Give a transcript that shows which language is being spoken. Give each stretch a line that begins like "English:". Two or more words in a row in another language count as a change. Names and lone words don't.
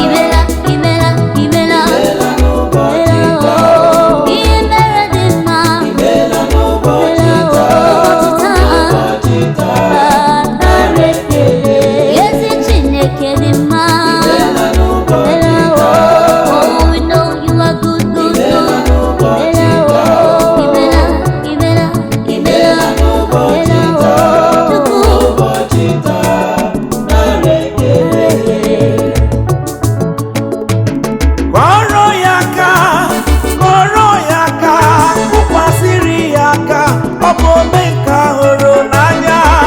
Igbo: Imeela, imeela, imeela. Imeela n'ụbọchị Imeela, taa. oh. Ihe mere dị mma. Imeela n'ụbọchị Imeela, taa. oh. N'ụbọchị taa. Ah, nara ekele. Ezi Chineke dị mma. Imeela n'ụbọchị Imeela, taa.
English: oh. Oh, we know you are good, good,
Igbo: Imeela good. n'ụbọchị Imeela, taa. oh. Imeela, imeela. Imeela n'ụbọchị Imeela, taa. oh. Chukwu. N'ụbọchị taa. Nara ekele. Kụọrọ ya aka, kụọrọ ya aka, kụkwasịrị ya aka, ọ bụ ome nke hụrụ n'anya.